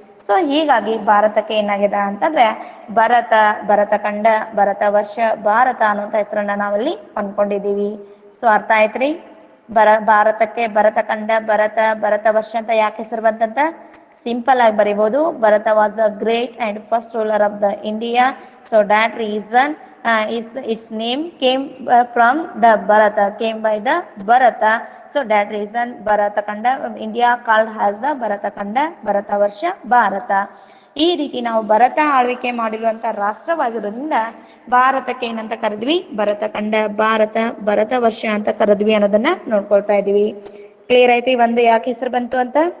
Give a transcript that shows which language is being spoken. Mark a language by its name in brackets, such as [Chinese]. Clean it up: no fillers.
[Kannada] So ಹೀಗಾಗಿ ಭಾರತಕ್ಕೆ ಏನಾಗಿದೆ ಅಂತಂದ್ರೆ ಭರತ ಖಂಡ, ಭರತ ವರ್ಷ, ಭಾರತ ಅನ್ನುವಂತ ಹೆಸರನ್ನ ನಾವಲ್ಲಿ ಅಂದ್ಕೊಂಡಿದ್ದೀವಿ. ಸೊ ಅರ್ಥ ಆಯ್ತ್ರಿ? ಭಾರತಕ್ಕೆ ಭರತ ಖಂಡ, ಭರತ ವರ್ಷ ಅಂತ ಯಾಕೆ ಹೆಸರು ಬಂತಂತ ಸಿಂಪಲ್ ಆಗಿ ಬರೀಬಹುದು. [English] Bharata was a great and first ruler of the India. So that reason its name came from the Bharata, came by the Bharata. So that reason Bharata Khanda, India called as the Bharata Khanda, Bharata Varsha, Bharata. [Kannada] ಈ ರೀತಿ ನಾವು ಭರತ ಆಳ್ವಿಕೆ ಮಾಡಿರುವಂತ ರಾಷ್ಟ್ರವಾಗಿರೋದ್ರಿಂದ ಭಾರತಕ್ಕೆ ಏನಂತ ಕರೆದ್ವಿ? ಭರತ ಖಂಡ, ಭರತ ವರ್ಷ ಅಂತ ಕರೆದ್ವಿ ಅನ್ನೋದನ್ನ ನೋಡ್ಕೊಳ್ತಾ ಇದೀವಿ. ಕ್ಲಿಯರ್ ಐತಿ ಒಂದು ಯಾಕೆ ಹೆಸರು ಬಂತು ಅಂತ?